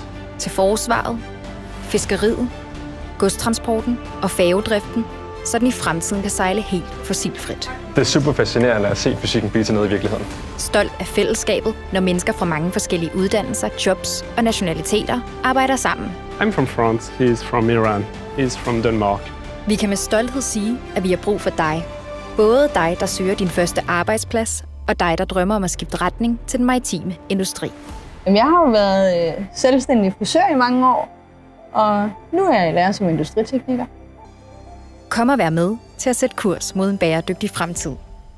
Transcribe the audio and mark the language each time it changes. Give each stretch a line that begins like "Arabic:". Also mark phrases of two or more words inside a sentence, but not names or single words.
Danish: Til forsvaret, fiskeriet, godstransporten og færgedriften, så den i fremtiden kan sejle helt fossilfrit. Det er super fascinerende at se fysikken blive til noget i virkeligheden. Stolt af fællesskabet, når mennesker fra mange forskellige uddannelser, jobs og nationaliteter arbejder sammen.
English: I'm from France, he's from Iran, he's from Denmark.
Danish: Vi kan med stolthed sige, at vi har brug for dig. Både dig, der søger din første arbejdsplads, og dig, der drømmer om at skifte retning til den maritime industri. Jeg har jo været selvstændig frisør i mange år, og nu er jeg i lære som industritekniker. Kom og vær med til at sætte kurs mod en bæredygtig fremtid.